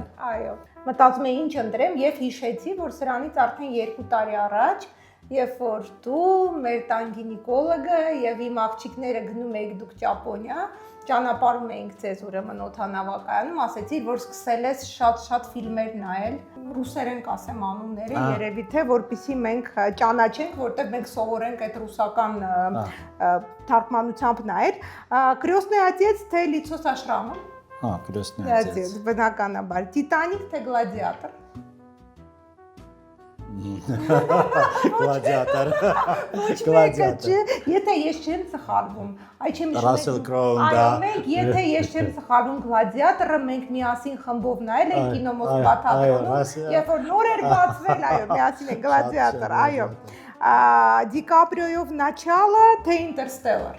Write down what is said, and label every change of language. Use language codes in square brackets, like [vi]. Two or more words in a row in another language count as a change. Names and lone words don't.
[hy] Այո։ Մտածում էի ինչ ընտրեմ եւ հիշեցի, որ սրանից արդեն 2 տարի առաջ, երբ որ դու մեր տան գինեկոլոգը եւ իմ աղջիկները գնում եք դուք Ճապոնիա, ճանապարհում էինք ձեզ ուրեմն օդանավակայանում, ասեցի, որ սկսել ես շատ ֆիլմեր նայել, ռուսերեն կասեմ անունները, երևի թե որպեսզի մենք ճանաչենք, որտեղ մենք սովորենք այդ ռուսական թարգմանությամբ նայել։ Крестный отец թե Лицо со шрамом։ Крестный отец։ Բնականաբար, Տիտանիկ թե Գլադիատոր։ Գլադիատոր։ Եթե ես չեմ սխալվում, այ չեմ Ռասել Կրոուն դա։ Մենք եթե ես չեմ սխալվում Գլադիատորը մենք միասին խմբով նայել ենք կինոմոսկվա թատրոնում, երբ որ նոր էր բացվել, այո, միասին ենք Գլադիատոր, այո։ Դիկապրիոյով Начало թե Interstellar։